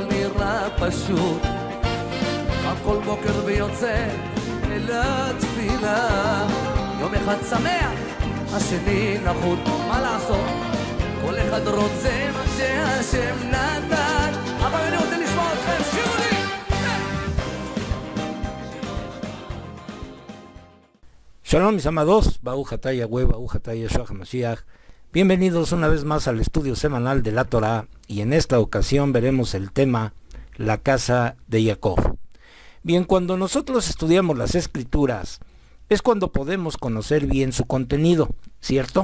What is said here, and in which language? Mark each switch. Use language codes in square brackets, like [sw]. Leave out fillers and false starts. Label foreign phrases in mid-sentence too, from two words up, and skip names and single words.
[he] נראה פשוט, קם כל בוקר ויוצא אל התפילה, יום אחד שמח, השני נחות, מה לעשות? כל אחד רוצה מה שהשם נתן, אבל אני רוצה לשמוע אתכם, שירו לי! [es] Shalom mis amados, [he] ברוך אתה יהוה ברוך אתה ישוע המשיח. [es] Bienvenidos una vez más al estudio semanal de la Torah, y en esta ocasión veremos el tema la casa de Jacob. Bien, cuando nosotros estudiamos las escrituras es cuando podemos conocer bien su contenido, ¿cierto?